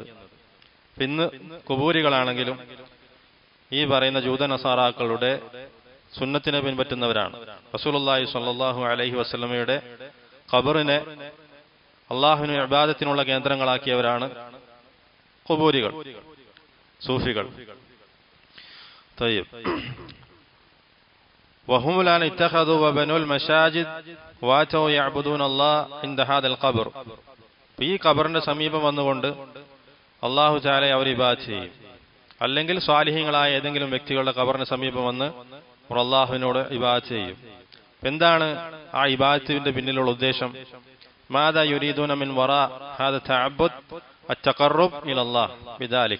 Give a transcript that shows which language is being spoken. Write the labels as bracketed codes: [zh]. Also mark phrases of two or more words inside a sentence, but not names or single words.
[ml] ഇന്ന് കുബൂരികളാണെങ്കിലും ഈ പറയുന്ന ജൂത നസാറാക്കളുടെ സുന്നത്തിനെ പിൻപറ്റുന്നവരാണ്. റസൂലുള്ളാഹി [ar] صلى الله عليه وسلم [ml] ഖബറിനെ അള്ളാഹുവിന് ഇബാദത്തിനുള്ള കേന്ദ്രങ്ങളാക്കിയവരാണ് ഖുബൂരികൾ, സൂഫികൾ. [ar] طيب وهم الآن اتخذوا وبنوا المساجد واتوا يعبدون الله عند هذا القبر. [ml] ഈ ഖബറിന്റെ സമീപം വന്നുകൊണ്ട് അല്ലാഹു തആലയെ അവർ ഇബാദത്ത് ചെയ്യും. അല്ലെങ്കിൽ സ്വാലിഹീങ്ങളായ ഏതെങ്കിലും വ്യക്തികളുടെ ഖബറിന് സമീപം വന്ന് അവർ അല്ലാഹുവിനോട് ഇബാദത്ത് ചെയ്യും. എന്താണ് ആ ഇബാദത്തിന്റെ പിന്നിലുള്ള ഉദ്ദേശം? [ar] ماذا يريدون من وراء هذا تعبد التقرب إلى الله بذلك.